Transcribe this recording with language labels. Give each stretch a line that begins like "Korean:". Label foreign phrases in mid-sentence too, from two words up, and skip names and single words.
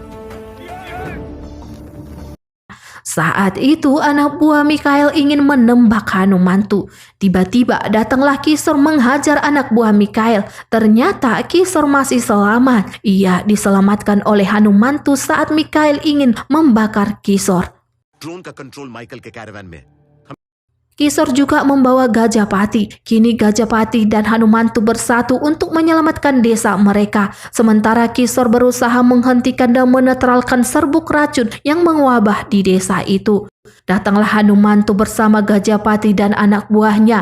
Indonesian: Saat itu anak buah Mikael ingin menembak Hanumantu. Tiba-tiba datanglah Kisor menghajar anak buah Mikael. Ternyata Kisor masih selamat. Ia diselamatkan oleh Hanumantu saat Mikael ingin membakar Kisor.
Hindi: ड्रोन का कंट्रोल माइकल के कैरावान में.
Indonesian: Kisor juga membawa Gajapati. Kini Gajapati dan Hanumantu bersatu untuk menyelamatkan desa mereka. Sementara Kisor berusaha menghentikan dan menetralkan serbuk racun yang mewabah di desa itu. Datanglah Hanumantu bersama Gajapati dan anak buahnya.